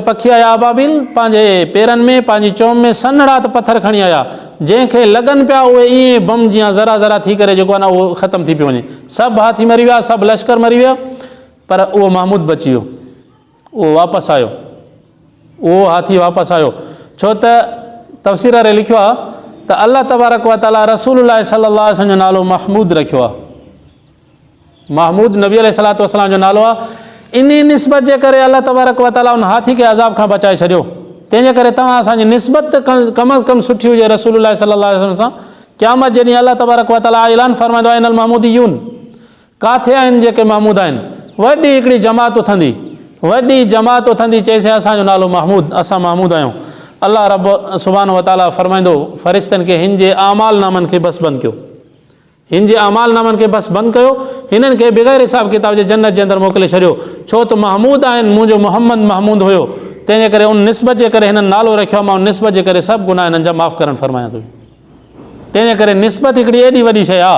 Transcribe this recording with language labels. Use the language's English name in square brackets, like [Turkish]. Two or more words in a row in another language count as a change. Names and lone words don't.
[Sindhi] पखी आया अबाबिल, पंहिंजे पेरनि में पंहिंजी चोम में सन्हड़ा त पथर खणी आया, जंहिंखे लॻनि पिया उहे ईअं बम जीअं ज़रा ज़रा थी करे जेको आहे न उहो ख़तमु थी पियो वञे। सभु हाथी मरी विया, सभु लश्कर मरी विया, पर उहो महमूद बची वियो, उहो वापसि आयो, उहो हाथी वापसि आयो। छो त तफ़सीर वारे लिखियो आहे त [Arabic] الله تبارك وتعالى [Sindhi] रसूलुल्लाह [Arabic] صلى الله عليه وسلم [Sindhi] जो नालो महमूद रखियो आहे। महमूद नबी [Arabic] عليه الصلاة والسلام [Sindhi] जो नालो आहे। इन निस्बत जे करे [Arabic] الله تبارك وتعالى [Sindhi] उन हाथी खे अज़ाब खां बचाए छॾियो। तंहिंजे करे तव्हां असांजी निस्बत कम अज़ कम सुठी हुजे रसूलुल्लाह [Arabic] صلى الله عليه وسلم [Sindhi] सां। क़यामत जॾहिं [Arabic] الله تبارك وتعالى [Sindhi] ऐलान फरमाईंदो आहे [Arabic] إن المحمودين, [Sindhi] काथे आहिनि जेके महमूद आहिनि, वॾी हिकिड़ी जमात उथंदी, वॾी जमात उथंदी, चइसि असांजो नालो महमूद, असां महमूद आहियूं। अल्लाह रब [Arabic] سبحانه وتعالى [Sindhi] फरमाईंदो फ़रिश्तनि खे हिन जे आमाल नामनि खे बसि बंदि कयो, हिन जे आमाल नामनि खे बसि बंदि कयो, हिननि खे बग़ैर हिसाब किताब जे जन्नत जे अंदरि मोकिले छॾियो। छो त महमूद आहिनि, मुंहिंजो मोहम्मद महमूद हुयो, तंहिंजे करे उन निस्बत जे करे हिननि नालो रखियो। मां उन निस्बत जे करे सभु गुनाह हिननि जा माफ़ु करणु फरमायां थो। तंहिंजे करे निस्बत हिकिड़ी एॾी वॾी शइ आहे।